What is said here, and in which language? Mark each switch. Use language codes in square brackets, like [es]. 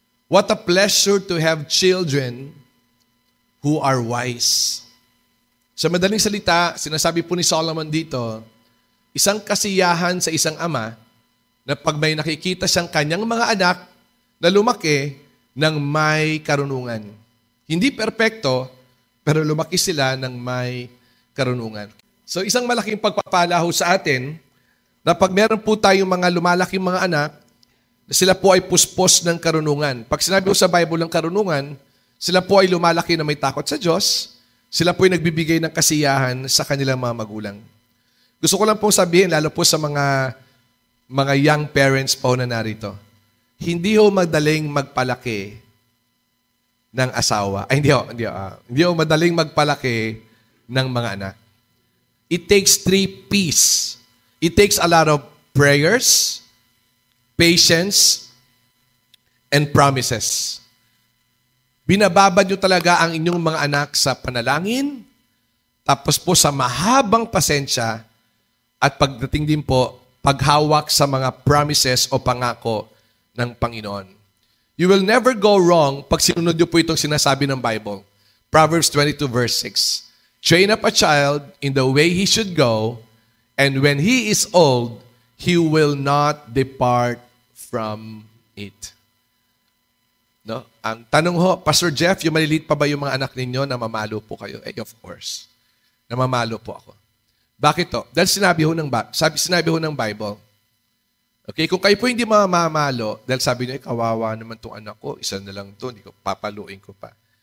[en] What a pleasure to have children who are wise. [tl] Sa madaling salita, sinasabi po ni Solomon dito, isang kasiyahan sa isang ama na pag may nakikita siyang kanyang mga anak na lumaki ng may karunungan. Hindi perpekto, pero lumaki sila ng may karunungan. So isang malaking pagpapala sa atin na pag meron po tayong mga lumalaking mga anak, na sila po ay puspos ng karunungan. Pag sinabi ko sa Bible ng karunungan, sila po ay lumalaki na may takot sa Diyos, sila po ay nagbibigay ng kasiyahan sa kanilang mga magulang. Gusto ko lang pong sabihin, lalo po sa mga young parents po na narito, hindi madaling magpalaki ng asawa. Ay, hindi madaling magpalaki ng mga anak. [en] It takes 3 P's. It takes a lot of prayers, patience, and promises. [tl] Binababad nyo talaga ang inyong mga anak sa panalangin, tapos po sa mahabang pasensya, at pagdating din po, paghawak sa mga promises o pangako ng Panginoon. [en] You will never go wrong [tl] pag sinunod nyo po itong sinasabi ng Bible. [en] Proverbs 22 verse 6. Train up a child in the way he should go, and when he is old, he will not depart from it. [tl] No? Ang tanong ho, Pastor Jeff, yung maliliit pa ba yung mga anak ninyo na mamalo po kayo? [en] Of course. [tl] Namamalo po ako. Bakit to? Dahil sinabi ho ng Bible. Okay, kung kayo po hindi mamamalo, dahil sabi niyo, kawawa naman tong anak ko, isa na lang to, hindi ko papaluin ko pa.